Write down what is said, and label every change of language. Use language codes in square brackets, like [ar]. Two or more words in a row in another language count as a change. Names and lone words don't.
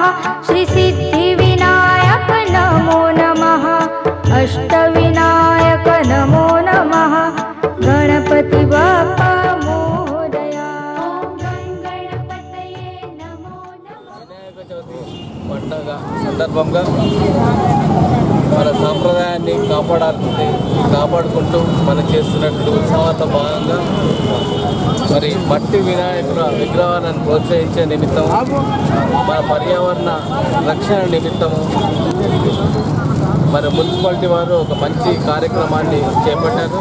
[sa] श्री सिद्धिविनायक नमो नमः। अष्टविनायक नमो नमः। [mr] गणपति बाप्पा मोरया। [sa] ओम गं गणपतये नमो नमः। [te] వినాయక చవితి పండగ సందర్భంగా మన సాంప్రదాయాన్ని కాపాడుకుంటూ మనం చేస్తున్నటువంటి ఉత్సవాలతో భాగంగా మరి మట్టి వినాయకుల విగ్రహాలను ప్రోత్సహించే నిమిత్తం మన పర్యావరణ రక్షణ నిమిత్తము మరి మున్సిపాలిటీ వారు ఒక మంచి కార్యక్రమాన్ని చేపట్టారు.